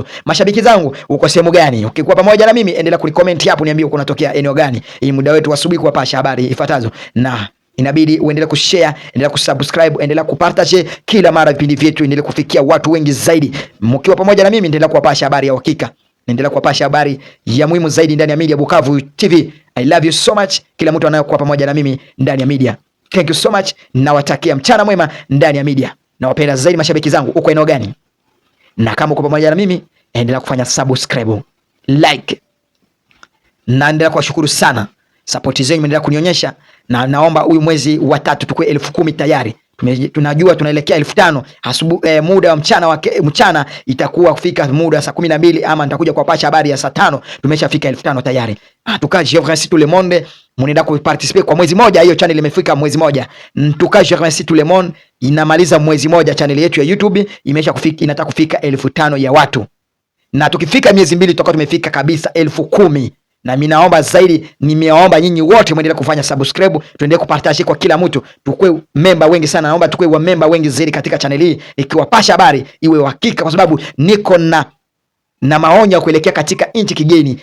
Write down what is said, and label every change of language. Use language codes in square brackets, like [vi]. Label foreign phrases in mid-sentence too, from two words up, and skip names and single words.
[sw] Mashabiki zangu, uko sehemu gani? Ukikuwa pamoja na mimi endelea kucomment hapo, niambie uko unatokea eneo gani. Hii muda wetu asubuhi kuwapasha habari ifuatazo, na inabidi uendelee kushare, endelea kusubscribe, endelea kupartage kila mara vipindi vyetu endelee kufikia watu wengi zaidi. Mkiwa pamoja na mimi endelea kuwapasha habari ya uhakika, endelea kuwapasha habari ya muhimu zaidi ndani ya Media Bukavu TV. [en] I love you so much, [sw] kila mtu anayokuwa pamoja na mimi ndani ya media. [en] Thank you so much, [sw] nawatakia mchana mwema ndani ya media. Nawapenda zaidi mashabiki zangu, uko eneo gani? Na kama uko pamoja na mimi endelea kufanya subscribe, like, na endelea kuwashukuru sana. Support zenu mnaendelea kunionyesha, na naomba huyu mwezi wa 3 tukue 10,000 tayari. Tunajua tunaelekea 5,000 asubuhi, muda wa mchana itakuwa kufika muda saa 12, ama nitakuja kuwapasha habari ya saa 5 tumeshafika 5,000 tayari. Tuka Jevresi [fr] tout le monde [sw] mnaenda kuparticipate kwa mwezi moja. Hiyo channel imefika mwezi moja. Tuka Jevresi [fr] tout le monde [sw] inamaliza mwezi moja, channel yetu ya YouTube imesha kufika, inataka kufika 5,000 ya watu, na tukifika miezi 2 tutakuwa tumefika kabisa 10,000. Na mimi naomba zaidi, nimeomba nyinyi wote muendelee kufanya subscribe, tuendelee kupartage kwa kila mtu, tukue member wengi sana. Naomba tukue wa member wengi zaidi katika channel hii, ikiwapasha habari iwe uhakika, kwa sababu niko na maonyo ya kuelekea katika nchi kigeni.